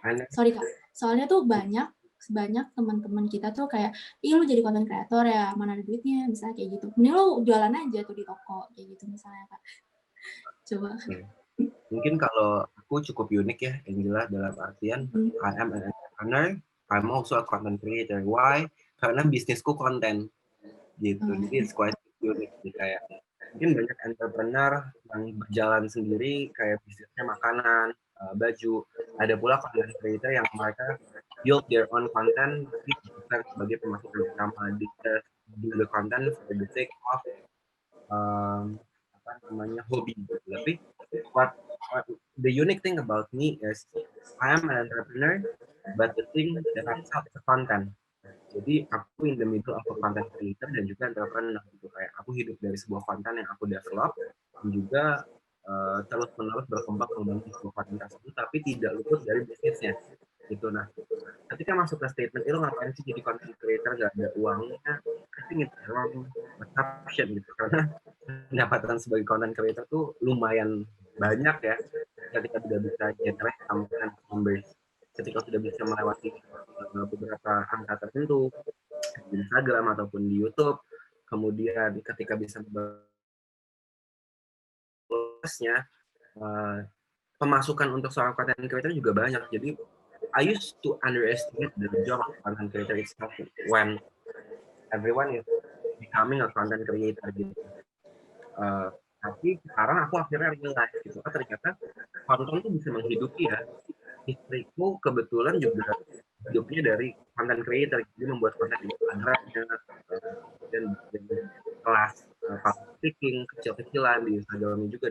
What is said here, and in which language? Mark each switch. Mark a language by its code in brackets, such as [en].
[id] Anda sorry Kak, soalnya tuh banyak teman-teman kita tuh kayak, "Ih lu jadi content creator ya, mana ada duitnya?" Misalnya kayak gitu. "Mending lu jualan aja tuh di toko," kayak gitu misalnya Kak. Coba. oke. Mungkin kalau aku cukup unik ya, Angela, dalam artian Mhm. [en] I am an entrepreneur, I'm also a content creator. Why? [id] Karena bisnisku konten gitu. Jadi [en] it's quite unique [id] sih, kayak mungkin banyak entrepreneur yang berjalan sendiri kayak bisnisnya makanan, baju. Ada pula content creator yang mereka [en] build their own content [id] tapi bukan sebagai pemasukan utama. [en] They just do the content for the sake of [id] apa namanya hobi gitu. [en] Tapi what the unique thing about me is I am an entrepreneur, but the thing that I sell is a content. [id] Jadi aku [en] in the middle of a content creator [id] dan juga entrepreneur gitu, kayak aku hidup dari sebuah konten yang aku develop dan juga terus menerus berkembang membantu sebuah konten tersebut tapi tidak luput dari bisnisnya gitu. Nah, ketika masuk ke statement itu ngapain sih jadi content creator gak ada uangnya, [en] I think it's wrong assumption [id] gitu, karena pendapatan sebagai content creator tuh lumayan banyak ya ketika sudah bisa [en] generate some kind of numbers, [id] ketika sudah bisa melewati beberapa angka tertentu di Instagram ataupun di YouTube, kemudian ketika bisa membalasnya, pemasukan untuk seorang content creator juga banyak. [en] Jadi I used to underestimate the job of content creator itself when everyone is becoming a content creator gitu. [id] Tapi sekarang aku akhirnya realize gitu, ternyata konten tuh bisa menghidupi ya. Istriku kebetulan juga hidupnya dari content creator, jadi membuat konten di Instagramnya, dan kelas public speaking kecil-kecilan di Instagramnya juga.